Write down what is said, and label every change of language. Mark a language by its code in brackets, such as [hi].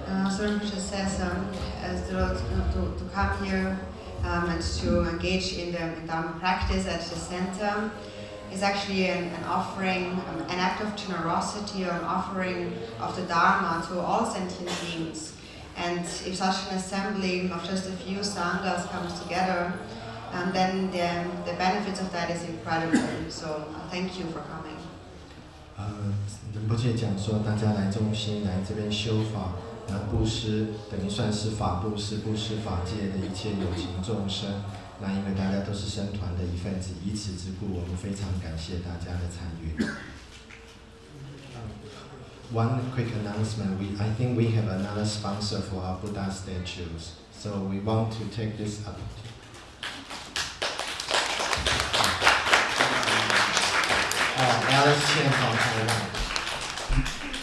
[en] So Rinpoche says to come here and to engage in the Dharma practice at the center is actually an offering, an act of generosity or an offering of the Dharma to all sentient beings. And if such an assembly of just a few sanghas comes together, then the benefits of that is incredible. So thank you for coming. [zh] 仁波切讲说，大家来中心来这边修法，然后布施等于算是法布施，布施法界的一切有情众生。那因为大家都是僧团的一份子，以此之故，我们非常感谢大家的参与。 [en] One quick announcement: I think we have another sponsor for our Buddha statues, so we want to take this up. Alice Chen from Taiwan.